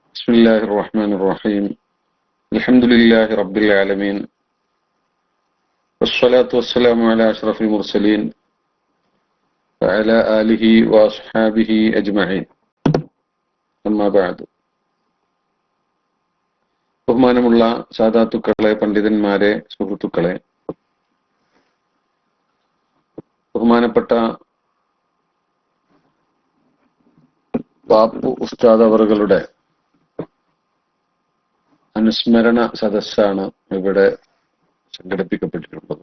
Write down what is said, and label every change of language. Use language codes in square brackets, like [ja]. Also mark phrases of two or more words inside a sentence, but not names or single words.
[ar] بسم الله الرحمن الرحيم الحمد لله رب العالمين والصلاة والسلام على أشرف المرسلين وعلى آله وأصحابه أجمعين أما بعد [ml] ബഹുമാനമുള്ള സാദാത്തുക്കളെ, പണ്ഡിതന്മാരെ, സുഹൃത്തുക്കളെ, ബഹുമാനപ്പെട്ട ബാപ്പു ഉസ്താദ് അവറുകളുടെ അനുസ്മരണ സദസ്സാണ് ഇവിടെ സംഘടിപ്പിക്കപ്പെട്ടിട്ടുള്ളത്.